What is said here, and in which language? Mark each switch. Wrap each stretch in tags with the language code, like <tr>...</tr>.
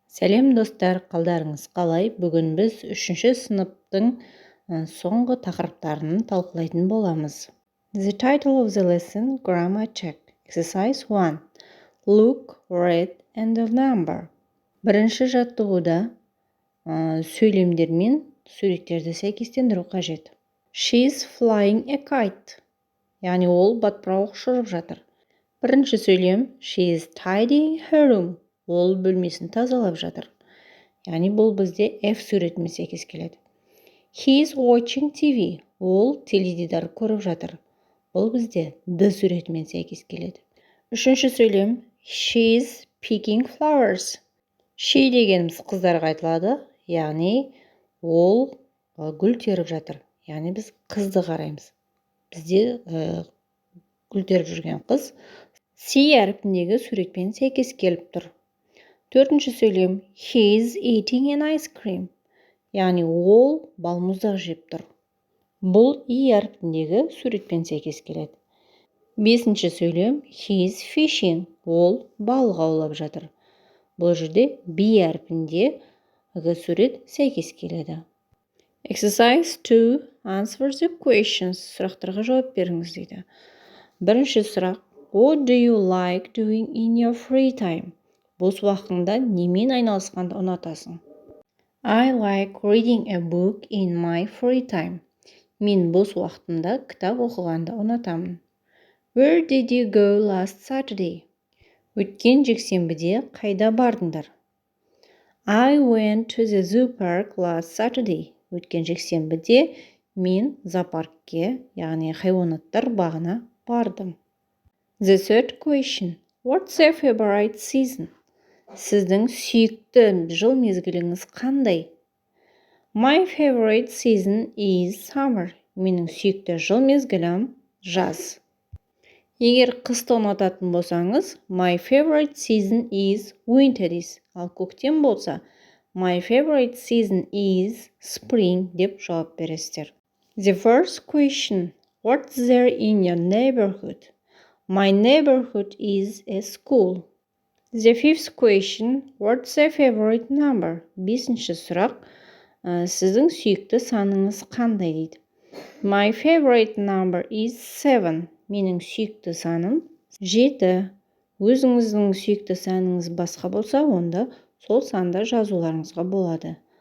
<kk>Сәлем достар, қалдарыңыз қалай? Бүгін біз 3-ші сыныптың соңғы тақырыптарын талқылайтын боламыз.</kk> <en>The title of the lesson, Grammar Check. Exercise 1. Look, read, and the number.</en> <kk>Бірінші жаттығуда сөйлемдер мен суреттерді сәйкестендіру қажет.</kk> <en>She's flying a kite.</en> <kk>Яғни ол батпырауық ұшырып жатыр. Бірінші сөйлем</kk> <en>She is tidying her room.</en> <kk>Ол бөлмесін тазалап жатыр. Яғни бұл бізде F суретімен сәйкес келеді.</kk> <en>He is watching TV.</en> <kk>Ол теледидар көріп жатыр. Бұл бізде D суретімен сәйкес келеді. Үшінші сөйлем</kk> <en>She is picking flowers.</en> <kk>She дегеніміз қыздарға айтылады. Яғни ол гүл теріп жатыр. Яғни біз қызды қараймыз. Бізде гүл теріп жүрген қыз C әріпіндегі суретпен сәйкес келіп тұр. Төртінші сөйлем</kk> <en>He is eating an ice cream.</en> <kk>Яғни ол балмұздақ жеп тұр. Бұл E әріпіндегі суретпен сәйкес келеді. Бесінші сөйлем</kk> <en>He is fishing.</en> <kk>Ол балық аулап жатыр. Бұл жерде B әріпіндегі сурет сәйкес келеді.</kk> <en>Exercise 2. Answer the questions.</en> <kk>Сұрақтарға жауап беріңіз дейді. Бірінші сұрақ</kk> <en>What do you like doing in your free time?</en> <kk>Бос уақытыңда немен айналысқанды ұнатасың?</kk> <en>I like reading a book in my free time.</en> <kk>Мен бос уақытымда кітап оқығанды ұнатамын.</kk> <en>Where did you go last Saturday?</en> <kk>Өткен жексенбіде қайда бардыңдар?</kk> <en>I went to the zoo park last Saturday.</en> <kk>Өткен жексенбіде мен зоопаркке, яғни хайуанаттар бағына бардым.</kk> <en>The third question. What's your favorite season?</en> <kk>Сіздің сүйікті жыл мезгіліңіз қандай?</kk> <en>My favorite season is summer.</en> <kk>Менің сүйікті жыл мезгілім жаз. Егер қысты ұнататын болсаңыз,</kk> <en>My favorite season is winter is.</en> <kk>Ал көктем болса,</kk> <en>My favorite season is spring</en> <kk>деп жауап бересіздер.</kk> <en>The first question. What's there in your neighborhood? My neighborhood is a school. The fifth question. What's your favorite number?</en> <kk>Бесінші сұрақ. Сіздің сүйікті саныңыз қандай дейді.</kk> <en>My favorite number is 7.</en> <kk>Менің сүйікті саным 7. Өзіңіздің сүйікті саныңыз басқа болса, онда сол санды жазуларыңызға болады.</kk>